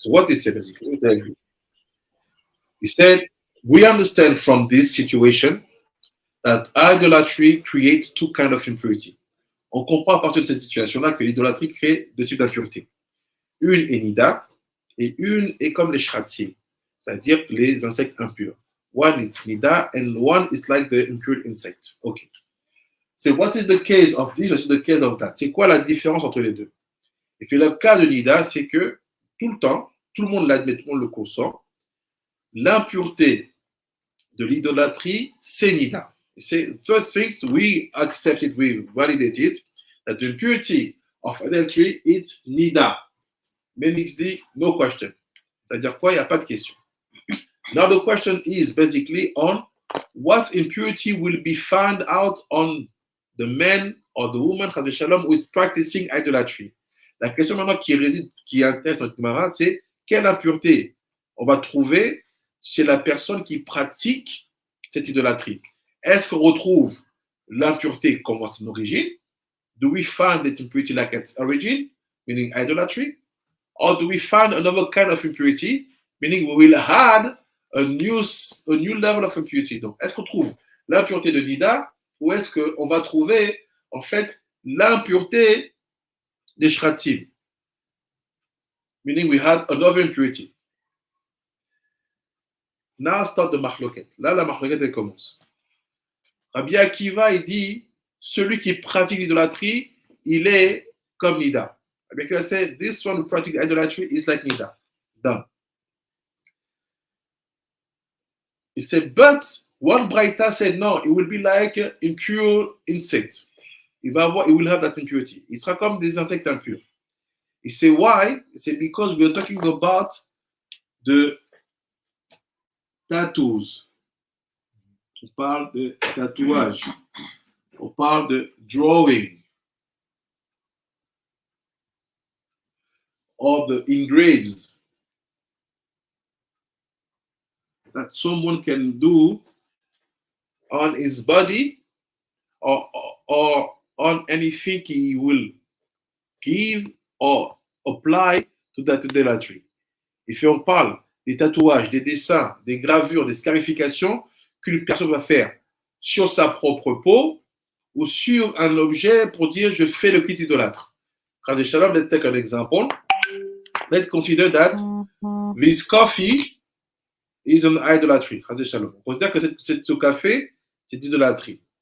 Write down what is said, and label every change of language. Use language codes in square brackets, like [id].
[en] So what he said, he said, we understand from this situation that idolatry creates two kinds of impurity. [fr] On comprend à partir de cette situation-là que l'idolâtrie crée deux types d'impureté. Une est nida et une est comme les shratzim, c'est-à-dire les insectes impurs. [en] One is nida and one is like the impure insect. Okay. So what is the case of this? What is the case of that? [fr] C'est quoi la différence entre les deux? Et puis le cas de nida, c'est que tout le temps, tout le monde l'admet, tout le monde le consent, l'impureté de l'idolâtrie, c'est nida. [en] Say, first things, we accept it, we validate it, that the impurity of adultery is nida. Meaning, no question. [fr] C'est-à-dire quoi? Il n'y a pas de question. [en] Now the question is basically on what impurity will be found out on the man or the woman who is practicing idolatry. [fr] La question maintenant qui intéresse notre camarade, c'est quelle impureté on va trouver chez la personne qui pratique cette idolâtrie. Est-ce qu'on retrouve l'impureté comme à son origine? [en] Do we find that impurity like its origin, meaning idolatry? Or do we find another kind of impurity, meaning we will add a new level of impurity? [fr] Donc, est-ce qu'on trouve l'impureté de nida ou est-ce qu'on va trouver en fait l'impureté des shratzim? [en] Meaning we had another impurity. Now start the machloket. [fr] Là, la machloket, elle commence. Rabbi Akiva, il dit, celui qui pratique l'idolâtrie, il est comme nida. [en] Rabbi Akiva said, this one who practices idolatry is like nida. Done. He said, but One Braita said, no, it will be like impure insect. Il will have that impurity. [fr] Il sera comme des insectes impurs. [en] Il sait why? C'est because we're talking about the tattoos. [fr] On parle de tatouage. On parle de drawing. [en] Or the engraves that someone can do on his body or on anything he will give or apply to that idolatry. [fr] Et puis on parle des tatouages, des dessins, des gravures, des scarifications qu'une personne va faire sur sa propre peau ou sur un objet pour dire je fais le culte idolâtre. [en] Let's take an example. Let's consider that this coffee is an idolatry. [fr] On considère que ce café, c'est idolâtrie.